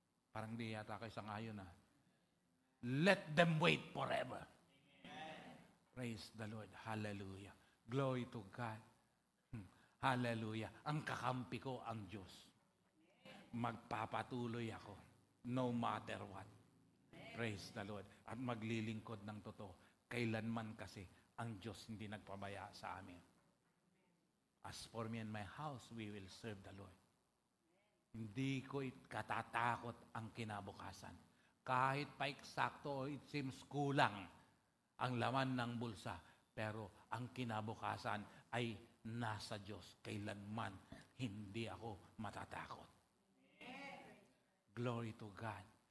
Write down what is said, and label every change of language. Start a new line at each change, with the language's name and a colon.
Filipino: Parang di yata kayo sangayon
English: Let them wait forever. Praise the Lord. Hallelujah. Glory to God. Hallelujah.
Filipino: Ang kakampi ko ang Diyos. Magpapatuloy ako
English: no matter what.
Filipino: Praise the Lord. At maglilingkod ng totoo. Kailanman kasi ang Diyos hindi nagpabaya sa amin.
English: As for me and my house, we will serve the Lord.
Filipino: Hindi ko katatakot ang kinabukasan. Kahit pa eksakto o it seems kulang ang laman ng bulsa, pero ang kinabukasan ay nasa Diyos. Kailanman hindi ako matatakot.
English: Glory to God.